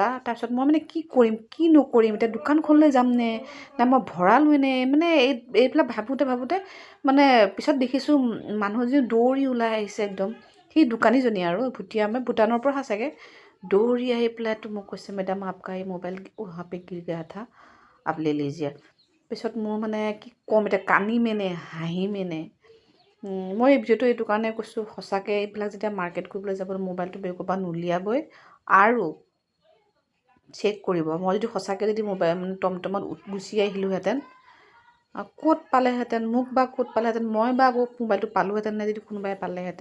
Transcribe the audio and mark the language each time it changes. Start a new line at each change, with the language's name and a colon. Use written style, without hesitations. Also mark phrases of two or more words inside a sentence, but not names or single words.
Assamese: তাৰপিছত মই মানে কি কৰিম কি নকৰিম, এতিয়া দোকানখনলৈ যাম নে মই ভৰালোৱে নে, মানে এইবিলাক ভাবোঁতে মানে পিছত দেখিছোঁ মানুহজনী দৌৰি ওলাই আহিছে একদম, সেই দোকানীজনী আৰু ভুটীয়া মানে ভূটানৰ পৰা চাগে, দৌৰি আহি পেলাইতো মোক কৈছে মেডাম
Hindi: आपका ये मोबाइल वहाँ पे गिर गया था आप ले लीजिए।
Assamese: পিছত মোৰ মানে কি ক'ম এতিয়া, কান্দিমেনে হাঁহিমেনে। মই যিহেতু এইটো কাৰণে কৈছোঁ, সঁচাকৈ এইবিলাক যেতিয়া মাৰ্কেট কৰিবলৈ যাব মোবাইলটো বেগৰ পৰা নুলিয়াবই আৰু চেক কৰিব। মই যদি সঁচাকৈ যদি মোবাইল মানে টমটমত গুচি আহিলোঁহেঁতেন, ক'ত পালেহেঁতেন মোক, বা ক'ত পালেহেঁতেন মই, বা মোবাইলটো পালোঁহেঁতেন নে যদি কোনোবাই পালেহেঁতেন।